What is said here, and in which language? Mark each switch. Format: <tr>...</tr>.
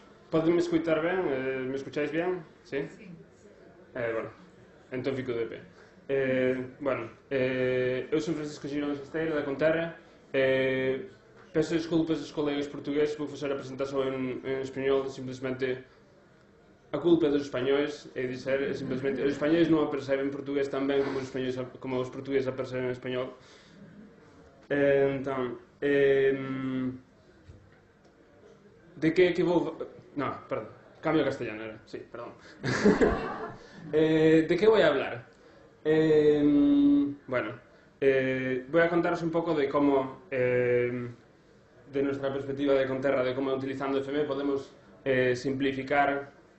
<gl>¿Podem escutar ben?</gl> <es>Me escucháis bien?</es> <gl>Sí? Bueno, entón fico de pé. Eu son Francisco Girón Esteiro, da Conterra.</gl> <pt>Peço desculpas aos colegas portugueses, vou fazer a apresentação em espanhol, simplesmente a culpa é dos espanhóis, é dizer, simplesmente, os espanhóis não a percebem português tão bem como os portugueses a percebem espanhol. Então, de que é que vou... Não, perdão,</pt> <es>cambio a castellano, era, sí, perdón. ¿De qué voy a hablar? Voy a contaros un poco de cómo, de nuestra perspectiva de Conterra, de cómo utilizando FM podemos simplificar</es>